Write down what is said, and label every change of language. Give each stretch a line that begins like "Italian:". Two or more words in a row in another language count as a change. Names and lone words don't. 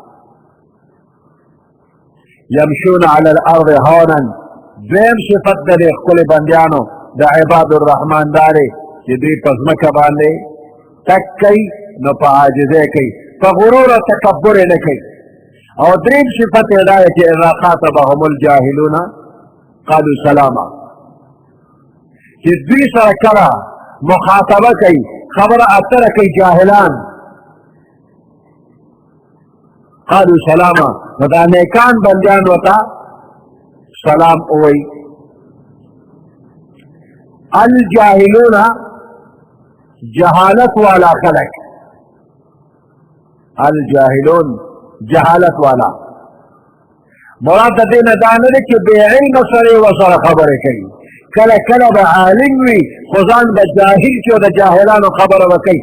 Arabic: یمشون علی الارض هونا،
Pashto: دویم صفت د دې ښکلو بندیانو د عباد الرحمن دا دی چې دوی په ځمکه باندې تک کوي نو په عاجزۍ کوي، په غرور او تکبر یې نه کوي. او دریم صفت یې دا دی چې
Arabic: اذا خاطبهم الجاهلون قالوا سلاما،
Pashto: چې دوی سره کله مخاطبه کوي، خبره اتره کوي جاهلان،
Arabic: قالوا سلاما،
Pashto: نو دا نیکان بندیان ورته سلام ووایي. الجاهلون جهالت والا خلق، الجاهلون جهالت والا، مراد د دې نه دا نه دی چې بې علم سړی ورسره خبرې کوي، کله کله به عالم وي خو ځان به جاهل چې د جاهلانو خبره به کوي.